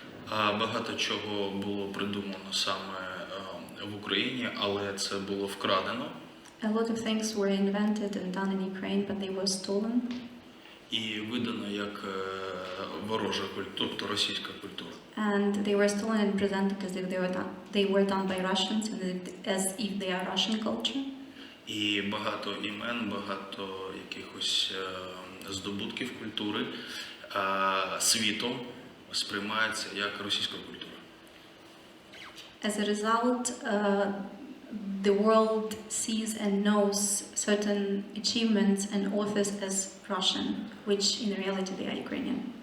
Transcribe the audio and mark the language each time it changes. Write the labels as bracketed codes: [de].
[uk] Багато чого було придумано саме в Україні, але це було вкрадено. [en] A lot of things were invented and done in Ukraine, but they were stolen. [uk] І видано як ворожа культура, тобто російська культура. [en] And they were stolen and presented as if they were done by Russians and as if they are Russian culture. [uk] І багато імен, багато якихось здобутків культури світом сприймається як російська культура. [en] As a result, the world sees and knows certain achievements and authors as Russian, which in reality they are Ukrainian.